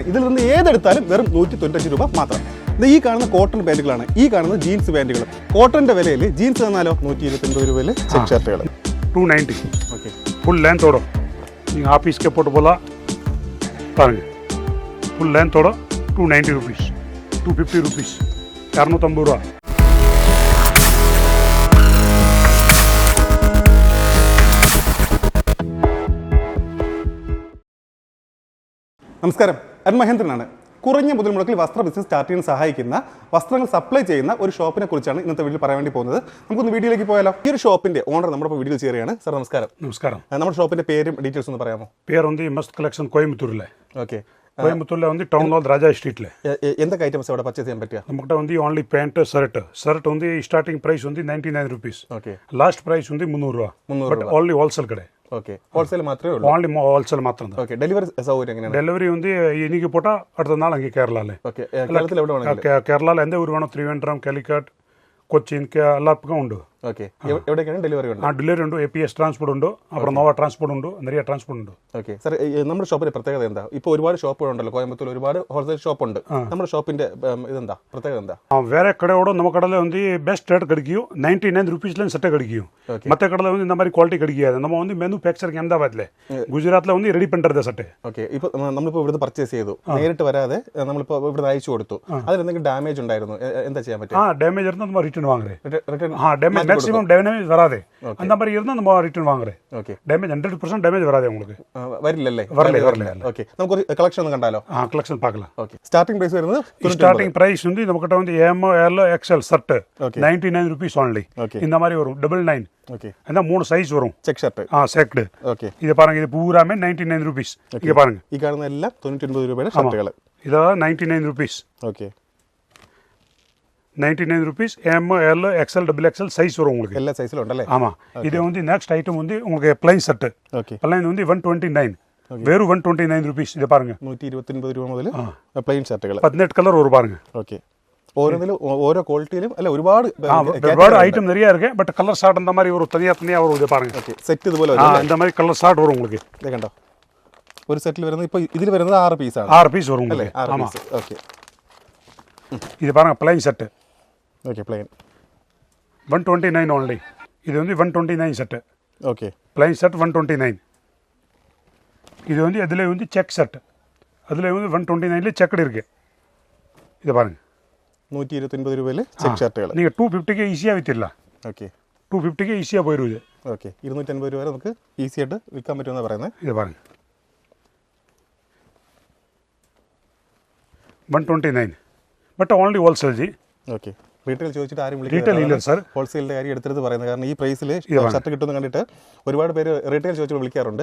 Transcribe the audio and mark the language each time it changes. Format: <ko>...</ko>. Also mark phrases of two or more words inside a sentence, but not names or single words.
<ml>ഇതിൽ നിന്ന് ഏതെടുത്താലും വെറും 195 രൂപ മാത്രം. ഈ കാണുന്ന കോട്ടൺ പാൻറ്റുകളാണ്, ഈ കാണുന്ന ജീൻസ് പാൻറ്റുകൾ. കോട്ടന്റെ വിലയിൽ ജീൻസ് തന്നാലോ 129 രൂപയിൽ ചെക്ക് ഷർട്ടുകൾ 290.</ml> <ta>ஓகே ஃபுல் லேன்த்தோட நீங்கள் ஆஃபீஸ்க்கே போட்டு போகலாம். பாருங்கள், ஃபுல் லேன்த்தோட 290 ருபீஸ், 250 ருபீஸ், 250 ரூபா.</ta> <ml>നമസ്കാരം, അരുൺ മഹേന്ദ്രനാണ്. കുറഞ്ഞ മുതൽ മുടക്കിൽ വസ്ത്ര ബിസിനസ് സ്റ്റാർട്ട് ചെയ്യാൻ സഹായിക്കുന്ന വസ്ത്രങ്ങൾ സപ്ലൈ ചെയ്യുന്ന ഒരു ഷോപ്പിനെ കുറിച്ചാണ് ഇന്നത്തെ വീഡിയോ പറയാൻ വേണ്ടി പോകുന്നത്. നമുക്കൊന്ന് വീഡിയോയിലേക്ക് പോയാലോ. ഈ ഒരു ഷോപ്പിന്റെ ഓണർ നമ്മുടെ വീഡിയോ ചെയ്യുകയാണ്. സാർ നമസ്കാരം. നമസ്കാരം. നമ്മുടെ ഷോപ്പിന്റെ പേരും ഡീറ്റെയിൽസ് ഒന്ന് പറയാമോ?</ml> <ta>பேர் வந்து மஸ்ட் கலெக்ஷன் கோயம்புத்தூரில்.</ta> <ml>ഓക്കെ.</ml> <ta>கோயம்புத்தூரில் வந்து டவுன் ஹால் ராஜா ஸ்ட்ரீட்டில்.</ta> <ml>എന്തൊക്കെ ഐറ്റംസ് അവിടെ പർച്ചേസ് ചെയ്യാൻ പറ്റുക?</ml> <ta>நம்மகிட்ட வந்து</ta> <en>only pant shirt</en> <ta>வந்து</ta> <en>starting price</en> <ta>வந்து 99 ருபீஸ்.</ta> <ml>ഓക്കെ.</ml> <en>last price</en> <ta>வந்து 300 ரூபா.</ta> <en>but only wholesale</en> <ta>கடை.</ta> <ml>ഓക്കെ. ഹോൾസെയിൽ മാത്രമേ ഉള്ളൂ?</ml> <en>only wholesale</en> <ml>മാത്രം. ഓക്കെ. ഡെലിവറി സൗകര്യം എങ്ങനെയാണ്?</ml> <ta>ഡെലിവറി வந்து இன்னைக்கு போட்டால் அடுத்த நாள் அங்கே கேரளாவில்.</ta> <ml>ഓക്കെ. കേരളത്തിൽ എവിടെ വേണമെങ്കിലും? കേരളയിൽ എந்த ഊർ വേണം, തിരുവനന്തപുരം, കാലിക്കറ്റ്, കൊച്ചിൻ, എല്ലാവർക്കും ഉണ്ട്. ഓക്കെ. എവിടേക്കാണ് ഡെലിവറി ഉണ്ട്? ഡെലിവറി ഉണ്ട്. APS ട്രാൻസ്പോർട്ട് ഉണ്ട്, അപ്പുറം നോവ ട്രാൻസ്പോർട്ട് ഉണ്ട്, നിറയെ ട്രാൻസ്പോർട്ട് ഉണ്ട്. ഓക്കെ. സാർ, നമ്മുടെ ഷോപ്പിന്റെ പ്രത്യേകത എന്താ? ഇപ്പോൾ ഒരുപാട് ഷോപ്പുകളുണ്ടല്ലോ കോയമ്പത്തൂർ, ഒരുപാട് ഹോൾസെയിൽ ഷോപ്പ് ഉണ്ട്. നമ്മുടെ ഷോപ്പിന്റെ ഇതെന്താ പ്രത്യേകത എന്താ?</ml> <ta>வேற கடையோட நம்ம கடையில் வந்து பெஸ்ட் ரேட் கிடைக்கும். 99 ருபீஸ்ல சட்டை கிடைக்கும். மற்ற கடையில் வந்து இந்த மாதிரி குவாலிட்டி கிடைக்காது. நம்ம வந்து மேனுஃபேக்சரிங் അഹമ്മദാബാദിലെ, ഗുജറാത്തിലെ வந்து റെഡി പண்றது സട്ടை.</ta> <ml>ഓക്കെ. ഇപ്പോൾ നമ്മളിപ്പോൾ ഇവിടുന്ന് പർച്ചേസ് ചെയ്തു, നേരിട്ട് വരാതെ നമ്മളിപ്പോൾ ഇവിടുന്ന് അയച്ചു കൊടുത്തു, അതിലെന്തെങ്കിലും ഡാമേജ് ഉണ്ടായിരുന്നു, എന്താ ചെയ്യാൻ പറ്റും?</ml> <ta>ഡാമേജ് இருந்தால் நம்ம ரிட்டர்ன் வாங்குறேன்.</ta> <ml>റിട്ടേൺ</ml> <ta>மேக்ஸிமம் டேமேஜ் வராது. அந்த மாதிரி இருந்தால் நம்ம ரிட்டர்ன் வாங்குறேன்.</ta> <ml>ഓക്കെ.</ml> <ta>டேமேஜ் 100% டேமேஜ் வராது உங்களுக்கு.</ta> <ml>വരില്ലല്ലേ?</ml> <ta>வரல.</ta> <ml>ഓക്കെ. നമുക്ക് കളക്ഷൻ ഒന്ന് കണ്ടാലോ?</ml> <ta>കളക്ഷൻ பார்க்கலாம்.</ta> <ml>ഓക്കെ.</ml> <en>starting price</en> <ml>വരുന്നത്</ml> <en>starting price</en> <ta>வந்து நம்மகிட்ட வந்து M, L, XL ஷர்ட் 99 ருபீஸ் only. இந்த மாதிரி வரும் 99. ஓகே. அந்த 3 சைஸ் வரும்.</ta> <ml>ചെക്ക് ഷർട്ട്.</ml> <ta>செக்டு.</ta> <ml>ഓക്കെ.</ml> <ta>இது பாருங்க, இது பூராமே 99 ருபீஸ். இங்க பாருங்க,</ta> <ml>ഈ കാണുന്ന എല്ലാം 99 രൂപയുടെ ഷർട്ടുകൾ.</ml> <ta>இதான் 99 ருபீஸ்.</ta> <ml>ഓക്കെ.</ml> <ta>99 ருபீஸ். M, L, XL, XXL சைஸ் வரும் உங்களுக்கு.</ta> <ml>എല്ലാ സൈസിലും ഉണ്ടല്ലേ?</ml> <ta>ஆமா. இது வந்து</ta> <en>next item</en> <ta>வந்து உங்களுக்கு plain ஷர்ட்.</ta> <ml>ഓക്കെ.</ml> <ta>plain வந்து 129. வெறும் 129 ருபீஸ். இது பாருங்க,</ta> <ml>129 രൂപ മുതൽ പ്ലെയിൻ ഷർട്ടുകൾ.</ml> <ta>18 கலர் வரும் பாருங்க.</ta> <ml>ഓക്കെ. ഓരോന്നിലും ഓരോ ക്വാളിറ്റിയിലും അല്ല ഒരുപാട്</ml> <ta>ஐட்டம் நிறைய இருக்கு. பட் கலர் ஷார்ட் அந்த மாதிரி ஒரு தனியா வரும். இது பாருங்க.</ta> <ml>ഓക്കെ. സെറ്റ് ഇതുപോലെ</ml> <ta>இந்த மாதிரி கலர் ஷார்ட் வரும் உங்களுக்கு.</ta> <ml>ഇത് കണ്ടോ, ഒരു സെറ്റിൽ വരുന്നത് ഇപ്പോൾ ഇതിൽ വരുന്നത് 6 പീസാണ്. 6 പീസ് വരും അല്ലേ?</ml> <ta>உங்களுக்கு. 6 ஆமா.</ta> <ml>പീസ്. ഓക്കെ.</ml> <ta>இது பாருங்க, plain ஷர்ட்.</ta> <ml>ഓക്കെ. പ്ലെയിൻ</ml> <ta>129 only. இது வந்து 129 ஷர்ட்.</ta> <ml>ഓക്കെ.</ml> <ta>plain ஷர்ட் 129. இது வந்து அதில் வந்து செக் ஷர்ட், அதில் வந்து 129ல செக்கடு இருக்கு. இது பாருங்க,</ta> <ml>129 രൂപയിൽ ചെക്ക് ഷർട്ടുകൾ.</ml> <ta>நீங்கள் 250க்கு ஈஸியாக வித்திடலாம்.</ta> <ml>ഓക്കെ.</ml> <ta>250க்கு ஈஸியாக போயிடுது.</ta> <ml>ഓക്കെ. 250 രൂപ വരെ നമുക്ക് ഈസി ആയിട്ട് വിൽക്കാൻ പറ്റുമെന്ന് പറയുന്നത്. இது பாருங்க, 129.</ml> <en>but only wholesale</en> <ml>ജി. ഓക്കെ. റീറ്റെയിൽ ചോദിച്ചിട്ട് ആരും റീറ്റെയിൽ ഇല്ല സാർ. ഹോൾസെയിലിന്റെ കാര്യം എടുത്തെടുത്ത് പറയുന്നത് കാരണം ഈ പ്രൈസിൽ ഷർട്ട് കിട്ടുമെന്ന് കണ്ടിട്ട് ഒരുപാട് പേര് റീറ്റെയിൽ ചോദിച്ചിട്ട് വിളിക്കാറുണ്ട്.</ml>